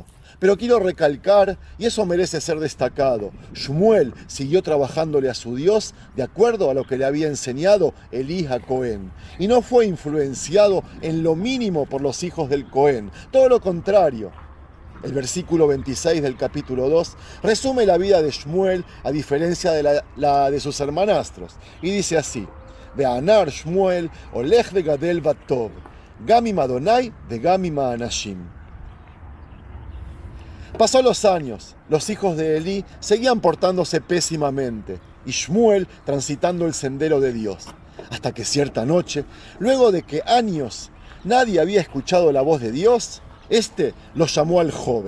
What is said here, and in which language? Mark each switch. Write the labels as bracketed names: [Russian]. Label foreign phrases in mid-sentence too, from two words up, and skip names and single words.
[Spanish] Pero quiero recalcar, y eso merece ser destacado, Shmuel siguió trabajándole a su Dios de acuerdo a lo que le había enseñado Elí a Cohen, y no fue influenciado en lo mínimo por los hijos del Cohen, todo lo contrario. El versículo 26 del capítulo 2 resume la vida de Shmuel a diferencia de la de sus hermanastros, y dice así: [Hebrew] והנער שמואל הולך וגדל בטוב, גם עם אדוני וגם עם האנשים. [Spanish] Pasó los años, los hijos de Elí seguían portándose pésimamente, y Shmuel transitando el sendero de Dios, hasta que cierta noche, luego de que años nadie había escuchado la voz de Dios, este lo llamó al joven.